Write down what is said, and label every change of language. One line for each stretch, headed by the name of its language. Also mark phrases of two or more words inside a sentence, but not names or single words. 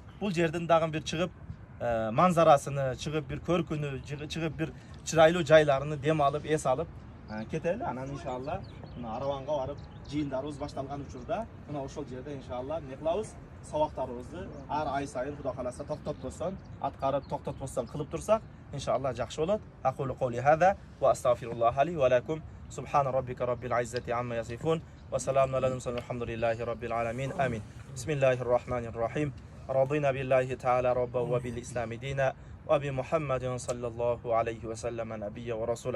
Kyrgyz: Бул жердин дагы бир чыгып манзарасыны, чыгып бир көркүнү, чыгып бир чырайлуу жайларыны дем алып, эс алып кетели. Анан иншалла мына Араванга барып жыйындарыбыз башталган учурда мына ошол жерде иншалла эмне кылабыз? Сабактарыбызды ар ай сайын Кудай кааласа токтотпостон, аткарып токтотпостон кылып турсак, иншалла жакшы болот.
Arabic: أقول قولي هذا وأستغفر الله لي ولكم. سبحان ربك رب العزة عما يصفون وسلام على المرسلين والحمد لله رب العالمين. Amin. Bismillahirrahmanirrahim. رضينا بالله تعالى ربا وبالإسلام دينا وبمحمد صلى الله عليه وسلم نبيا ورسولا.